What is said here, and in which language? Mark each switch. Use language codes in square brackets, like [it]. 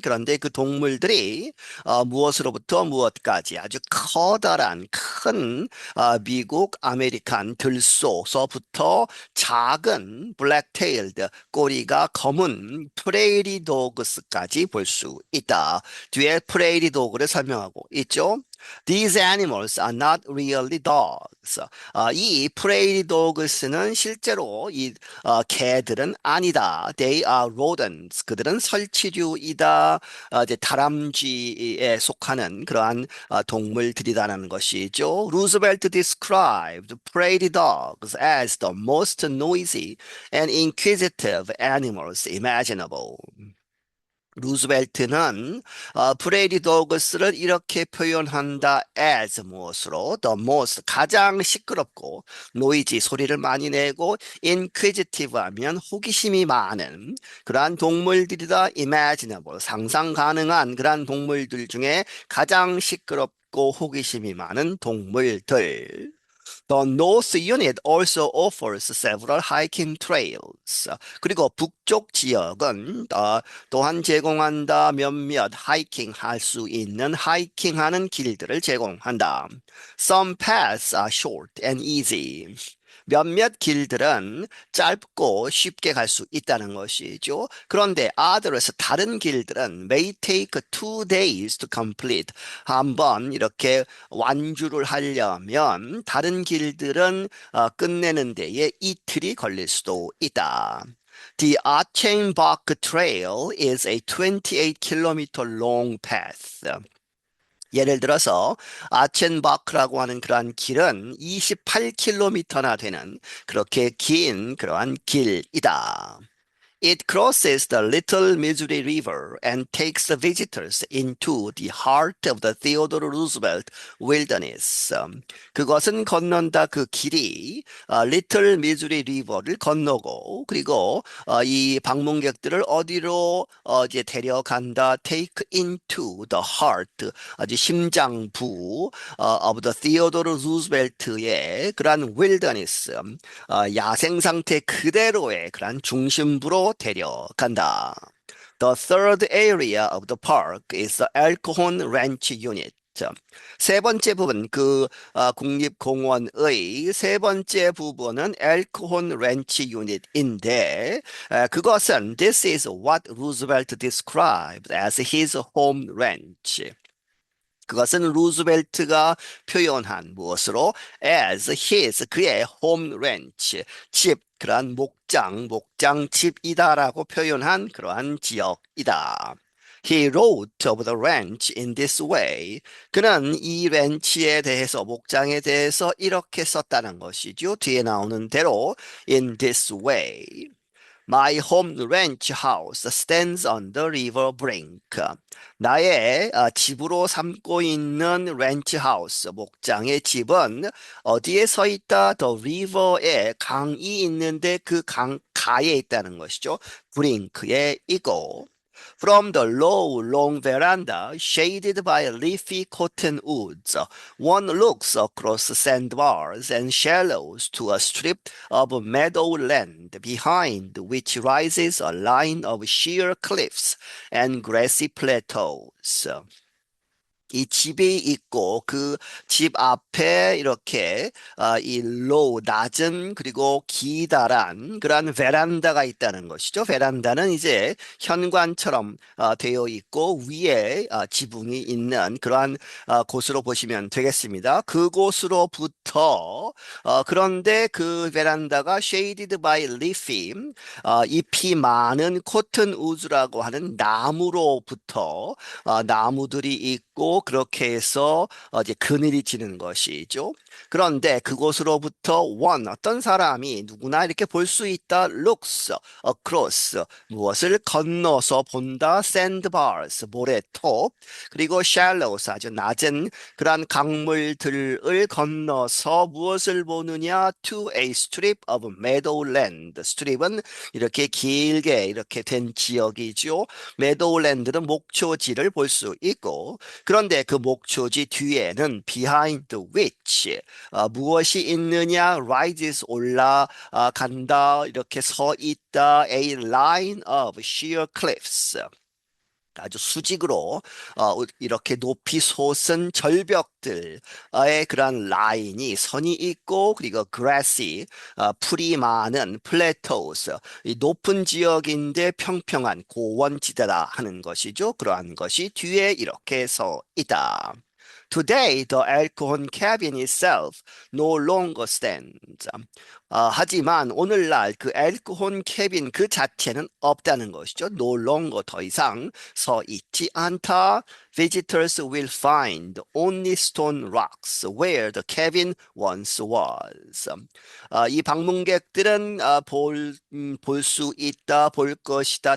[ko] 그런데 그 동물들이 무엇으로부터 무엇까지 아주 커다란 큰 미국 아메리칸 들소서부터 작은 블랙테일드 꼬리가 검은 프레이리 도그스까지 볼 수 있다. 뒤에 프레이리 도그를 설명하고 있죠. [en] These animals are not really dogs. [ko] 이 프레이리 도그스는 실제로 이 개들은 아니다. [en] They are rodents. [ko] 그들은 설치류이다. 이제 다람쥐에 속하는 그러한 동물들이다라는 것이죠. [en] Roosevelt described prairie dogs as the most noisy and inquisitive animals imaginable. [ko] 루즈벨트는 브레이디 도그스를 이렇게 표현한다 as 무엇으로 [en] the most [ko] 가장 시끄럽고 노이지 소리를 많이 내고 inquisitive 하면 호기심이 많은 그러한 동물들이다 imaginable 상상 가능한 그러한 동물들 중에 가장 시끄럽고 호기심이 많은 동물들. [en] The North Unit also offers several hiking trails. [ko] 그리고 북쪽 지역은 또한 제공한다 몇몇 하이킹 할 수 있는 하이킹하는 길들을 제공한다. [en] Some paths are short and easy. [ko] 몇몇 길들은 짧고 쉽게 갈 수 있다는 것이죠. 그런데 [en] others [ko] 다른 길들은 [en] may take 2 days to complete. [ko] 한번 이렇게 완주를 하려면 다른 길들은 끝내는 데에 이틀이 걸릴 수도 있다. [en] The Achenbach Trail is a 28km long path. [ko] 예를 들어서 아첸바크라고 하는 그러한 길은 28km나 되는 그렇게 긴 그러한 길이다. [en] It crosses the Little Missouri River and takes the visitors into the heart of the Theodore Roosevelt Wilderness. [ko] 그것은 건넌다 그 길이 Little Missouri River를 건너고 그리고 이 방문객들을 어디로 이제 데려간다. [en] Take into the heart [ko] 아주 심장부 [en] of the Theodore [ko] Roosevelt의 그러한 wilderness 야생 상태 그대로의 그러한 중심부로 데려간다. [en] The third area of the park is the Elkhorn Ranch Unit. [ko] 세 번째 부분, 국립공원의 세 번째 부분은 엘크혼 렌치 유닛인데, 그것은 [en] this is what Roosevelt described as his home ranch. [ko] 그것은 루즈벨트가 표현한 무엇으로 [en] as his [ko] 그의 [en] home ranch [ko] 집 그러한 목장집이다라고 표현한 그러한 지역이다. [en] He wrote of the ranch in this way. [ko] 그는 이 렌치에 대해서 목장에 대해서 이렇게 썼다는 것이죠. 뒤에 나오는 대로 [en] in this way. My home ranch house stands on the river brink. [ko] 나의 집으로 삼고 있는 렌치 하우스, 목장의 집은 어디에 서 있다? [en] The river에 [ko] 강이 있는데 그 강가에 있다는 것이죠. 브링크에 있고. [en] From the low, long veranda, shaded by leafy cottonwoods, one looks across sandbars and shallows to a strip of meadowland behind which rises a line of sheer cliffs and grassy plateaus. [ko] 이 집이 있고 그 집 앞에 이렇게 이 low 낮은 그리고 기다란 그러한 베란다가 있다는 것이죠. 베란다는 이제 현관처럼 되어 있고 위에 지붕이 있는 그러한 곳으로 보시면 되겠습니다. 그곳으로부터 그런데 그 베란다가 [en] shaded by leafy [ko] 잎이 많은 코튼 우즈라고 하는 나무로부터 나무들이 있고 그렇게 해서 이제 그늘이 지는 것이죠. 그런데 그곳으로부터 어떤 사람이 누구나 이렇게 볼 수 있다. [en] looks across [ko] 무엇을 건너서 본다. sandbars 모래톱 그리고 shallows 아주 낮은 그러한 강물들을 건너서 무엇을 보느냐. [en] to a strip of meadowland. [ko] strip은 이렇게 길게 이렇게 된 지역이죠. meadowland는 목초지를 볼 수 있고 그런데 그 목초지 뒤에는 [en] behind which [ko] 무엇이 있느냐 rises 올라간다 이렇게 서 있다 [en] a line of sheer cliffs [ko] 아주 수직으로 이렇게 높이 솟은 절벽들의 그런 라인이 선이 있고 그리고 grassy 풀이 많은 plateaus 이 높은 지역인데 평평한 고원지대다 하는 것이죠. 그러한 것이 뒤에 이렇게 서 있다. [en] Today, the Elkhorn cabin itself no longer stands. [ko] 하지만 오늘날 그 엘크혼 캐빈 그 자체는 없다는 것이죠. [en] No longer [ko] 더 이상 서 있지 않다. [en] Visitors will find only stone rocks where the cabin once was. [ko] 이 방문객들은 볼 수 있다, 볼 것이다.